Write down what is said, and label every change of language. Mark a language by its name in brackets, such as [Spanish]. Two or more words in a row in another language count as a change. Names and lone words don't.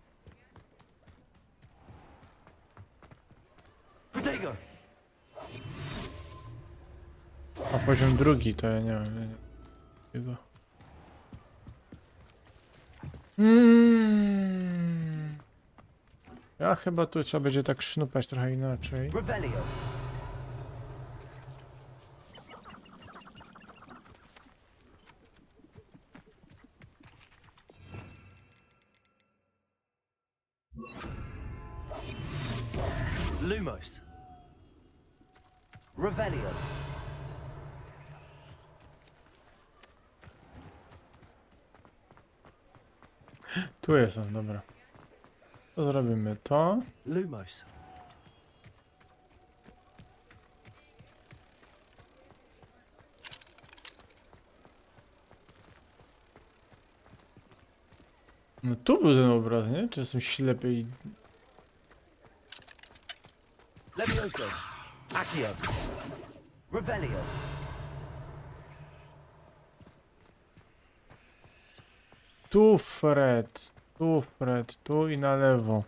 [Polish] A poziom drugi to ja nie wiem. Jego. Ja chyba tu trzeba będzie tak sznupać trochę inaczej. Revelio. Lumos. Revelio. Tu jest on, dobra. To zrobimy to. Lumos. No tu był ten obraz, nie? Czy jestem ślepy i... Levioso. Accio. Revelio. Tu Fred, tu i na lewo.